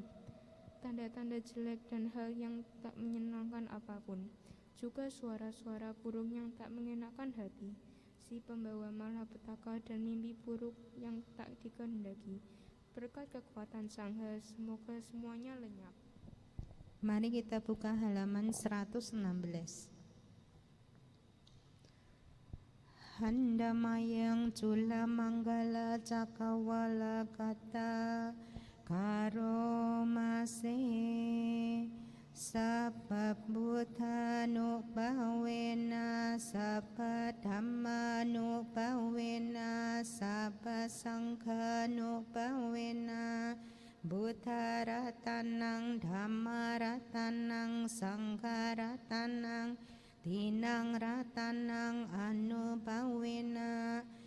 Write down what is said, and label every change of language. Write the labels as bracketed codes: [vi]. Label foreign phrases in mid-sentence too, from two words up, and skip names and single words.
[id] Tanda-tanda jelek dan hal yang tak menyenangkan apapun, juga suara-suara burung yang tak mengenakan hati, si pembawa malapetaka dan mimpi buruk yang tak dikehendaki. Berkat kekuatan Sangha, semoga semuanya lenyap. Mari kita buka halaman 116. [pi] Handamayang cula manggala cakawala kata karomase sabba buddhanu bhavena sabba dhammanu bhavena sabba sanghanu bhavena buddha ratanang dhamma ratanang sangha ratanang dinang ratanang anubhawena